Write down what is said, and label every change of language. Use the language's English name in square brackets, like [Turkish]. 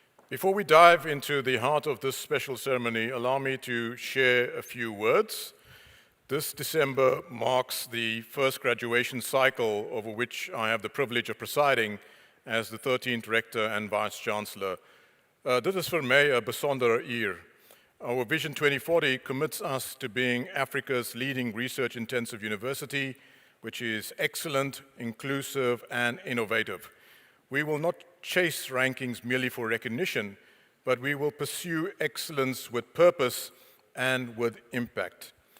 [English] Before we dive into the heart of this special ceremony, allow me to share a few words. This December marks the first graduation cycle over which I have the privilege of presiding as the 13th Rector and Vice Chancellor. [Afrikaans] Dit is vir my 'n besondere eer. [English] Our Vision 2040 commits us to being Africa's leading research-intensive university, which is excellent, inclusive, and innovative. We will not chase rankings merely for recognition, but we will pursue excellence with purpose and with impact.